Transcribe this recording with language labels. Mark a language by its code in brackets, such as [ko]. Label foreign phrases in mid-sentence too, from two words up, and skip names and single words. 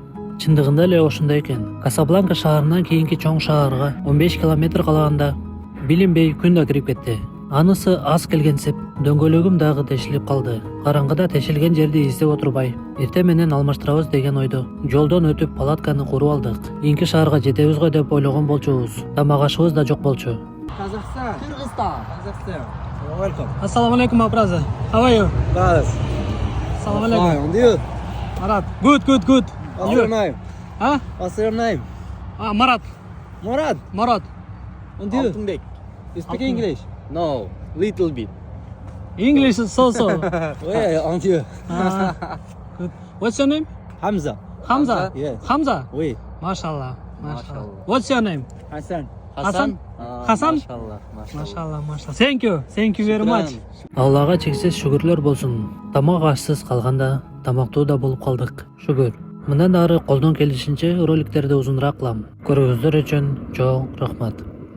[ky] Чындыгында эле ошондой экен. Касабланка шаарынан кийинки чоң шаарга 15 километр калаганда билинбей күн да кирип кетти. Анысы аз келгенсип, дөңгөлөгүм дагы тешилип калды. Караңгыда тешилген жерди издеп отурбай, эртең менен алмаштырабыз деген ойдо жолдон өтүп палатканы куруп алдык. Кийинки шаарга жетебиз го деп ойлогон болчубуз. Тамак ашыбыз да жок болчу. [en] Kazakhstan. Kyrgyzstan. Kazakhstan. Welcome. [ar] السلام عليكم, [en] my brother. How are you? Guys. [ar] السلام عليكم. [en] Fine. And you? Marat. Good. What's your name? Huh? What's your name? Marat. Murad. And you? Altınbek. You speak English? No, little bit. English is so. Yeah, and you? Good. What's your name? Hamza. Hamza. Yes. Hamza. Oui. Mashallah. Mashallah. What's your name? Hasan. Hasan? Hasan? Mashallah. Mashallah. Thank you very much. [ky] Аллага чексиз шүгүрлөр болсун. Тамак ашсыз калганда тамактуу да болуп калдык. Шүгүр. Мындан ары колдон келишинче роликтерди узунураак кылам. Көрүүңүздөр үчүн чоң рахмат.